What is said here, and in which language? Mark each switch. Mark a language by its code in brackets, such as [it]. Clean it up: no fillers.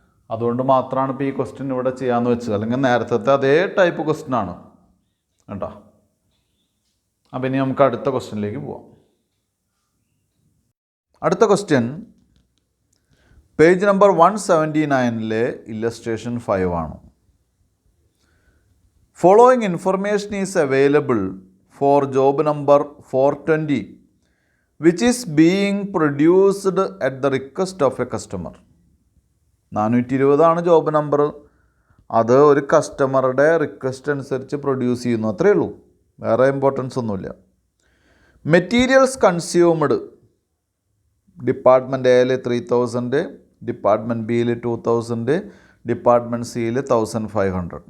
[ml] അതുകൊണ്ട് മാത്രമാണ് ഇപ്പോൾ ഈ ക്വസ്റ്റ്യൻ ഇവിടെ ചെയ്യാമെന്ന് വെച്ചത്. അല്ലെങ്കിൽ നേരത്തെ അതേ ടൈപ്പ് ക്വസ്റ്റ്യൻ ആണ് കേട്ടോ. അപ്പം ഇനി നമുക്ക് അടുത്ത ക്വസ്റ്റ്യനിലേക്ക് പോവാം. അടുത്ത ക്വസ്റ്റ്യൻ പേജ് നമ്പർ 179 ഇല്ലസ്ട്രേഷൻ 5 ആണ്. [en] Following information is available for job number 420 which is being produced at the request of a customer. [ml] 420 ആണ് ജോബ് നമ്പർ. അത് ഒരു കസ്റ്റമറുടെ റിക്വസ്റ്റ് അനുസരിച്ച് പ്രൊഡ്യൂസ് ചെയ്യുന്നു, അത്രയേ ഉള്ളൂ. വേറെ ഇമ്പോർട്ടൻസ് ഒന്നുമില്ല. മെറ്റീരിയൽസ് കൺസ്യൂംഡ് ഡിപ്പാർട്ട്മെൻറ്റ് എയിൽ 3000, ഡിപ്പാർട്ട്മെൻറ്റ് ബിയിൽ 2000, ഡിപ്പാർട്ട്മെൻറ്റ് സിയിൽ 1500.